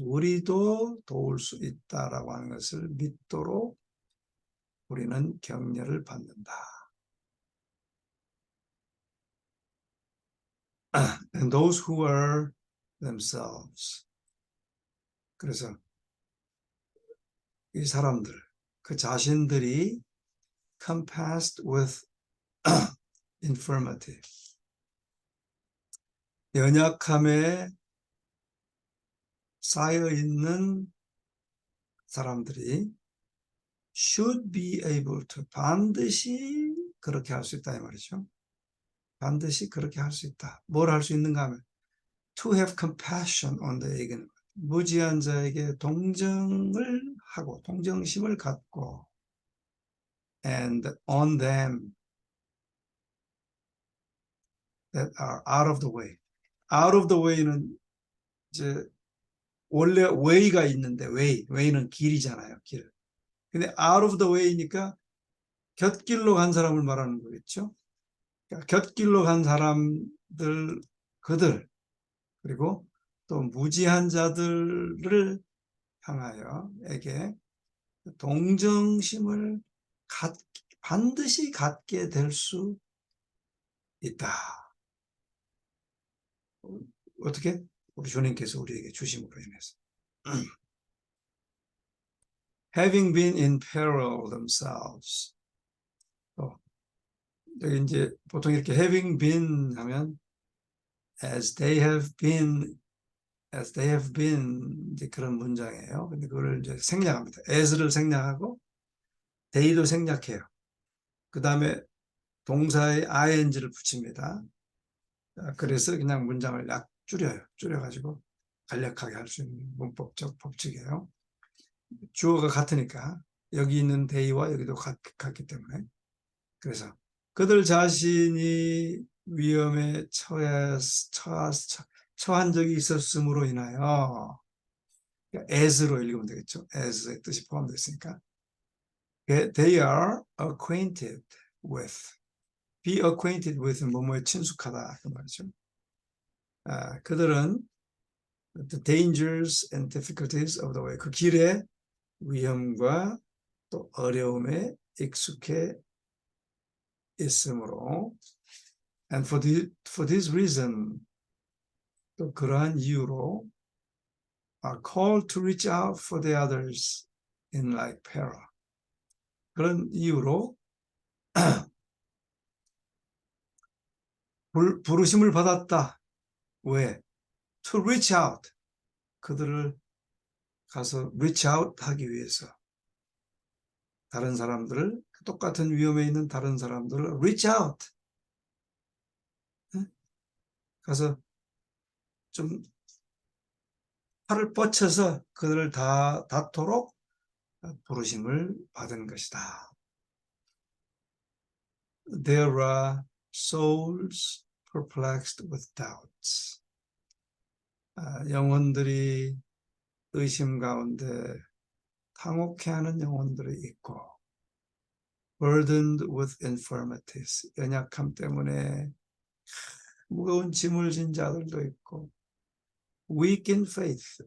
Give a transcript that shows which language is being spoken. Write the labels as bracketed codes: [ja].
[ko] 우리도 도울 수 있다라고 하는 것을 믿도록 우리는 격려를 받는다. [en] And those who are themselves. [ko] 그래서 이 사람들, 그 자신들이 [en] compassed with infirmity. [ko] 연약함에 쌓여있는 사람들이 [en] should be able to [ko] 반드시 그렇게 할 수 있다 이 말이죠. 반드시 그렇게 할 수 있다. 뭘 할 수 있는가 하면 [en] to have compassion on the ignorant. [ko] 무지한 자에게 동정을 하고 동정심을 갖고 [en] and on them that are out of the way. out of the way는 [ko] 이제 원래 way가 있는데 way는 길이잖아요. 길. 근데 [en] out of the way [ko] 니까 곁길로 간 사람을 말하는 거겠죠. 그러니까 곁길로 간 사람들, 그들, 그리고 또 무지한 자들을 향하여에게 동정심을 반드시 갖게 될 수 있다. 어떻게? 우리 주님께서 우리에게 주심으로 인해서. [en] Having been in peril themselves. [ko] 여기 이제 보통 이렇게 [en] having been [ko] 하면 [en] as they have been [ko] 이제 그런 문장이에요. 근데 그걸 이제 생략합니다. as를 생략하고 they도 생략해요. 그 다음에 동사에 ing를 붙입니다. 그래서 그냥 문장을 약 줄여가지고 간략하게 할 수 있는 문법적 법칙이에요. 주어가 같으니까 여기 있는 they와 여기도 같기 때문에. 그래서 그들 자신이 위험에 처한 적이 있었음으로 인하여, as로 읽으면 되겠죠. as의 뜻이 포함되어 있으니까. [en] They are acquainted with. be acquainted with [ko] 뭐뭐에 친숙하다 그 말이죠. 그들은 [en] the dangers and difficulties of the way, [ko] 그 길의 위험과 또 어려움에 익숙해 있으므로, [en] and for this reason, [ko] 또 그러한 이유로 [en] are called to reach out for the others in like peril. [ko] 그런 이유로 부르심을 받았다. [en] 왜? To reach out. [ko] 그들을 가서 [en] reach out [ko] 하기 위해서. 다른 사람들을, 똑같은 위험에 있는 다른 사람들을 [en] reach out. [ko] 가서 좀 팔을 뻗쳐서 그들을 닿도록 부르심을 받은 것이다. [en] There are souls perplexed with doubts. [ko] 영혼들이 의심 가운데 당혹해하는 영혼들이 있고, [en] burdened with infirmities. [ko] 연약함 때문에 무거운 짐을 진 자들도 있고, [en] weak in faith.